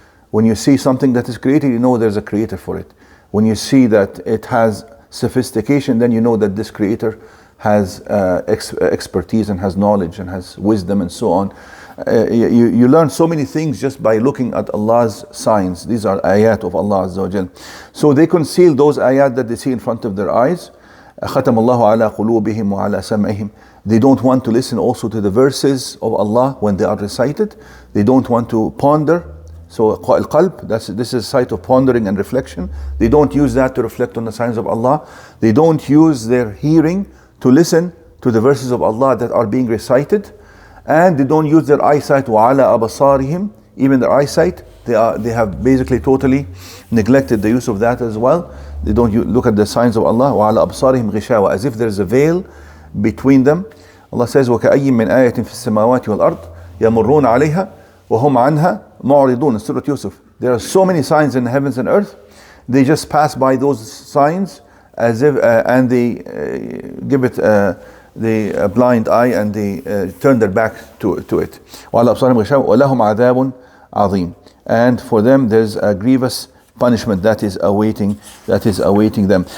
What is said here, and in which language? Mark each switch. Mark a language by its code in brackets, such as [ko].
[en] When you see something that is created, you know there's a Creator for it. When you see that it has sophistication, then you know that this Creator has expertise and has knowledge and has wisdom and so on. You learn so many things just by looking at Allah's signs. These are ayat of Allah Azza wa Jal. So they conceal those ayat that they see in front of their eyes. [ar] ختم الله على قلوبهم وعلى سمعهم. [en] They don't want to listen also to the verses of Allah when they are recited. They don't want to ponder. So al-qalb, this is a site of pondering and reflection. They don't use that to reflect on the signs of Allah. They don't use their hearing to listen to the verses of Allah that are being recited. And they don't use their eyesight. [ar] وَعَلَى أَبَصَارِهِمْ. [en] Even their eyesight, they have basically totally neglected the use of that as well. They don't look at the signs of Allah. [ar] وَعَلَى أَبْصَارِهِمْ غِشَاوَةٌ, [en] as if there's a veil between them. Allah says, [ar] وَكَأَيٍّ مِّنْ آيَةٍ فِي السَّمَاوَاتِ وَالْأَرْضِ يَمُرُّونَ عَلَيْهَا وَهُمْ عَنْهَا مُعْرِضُونَ. [en] in Surah Yusuf. There are so many signs in the heavens and earth. They just pass by those signs as if, and they give it the blind eye, and they turn their back to it. [ar] وَعَلَى أَبْصَارِهِمْ غِشَاوَةٌ وَلَهُمْ عَذَابٌ عَظِيمٌ. [en] And for them there's a grievous punishment that is awaiting them.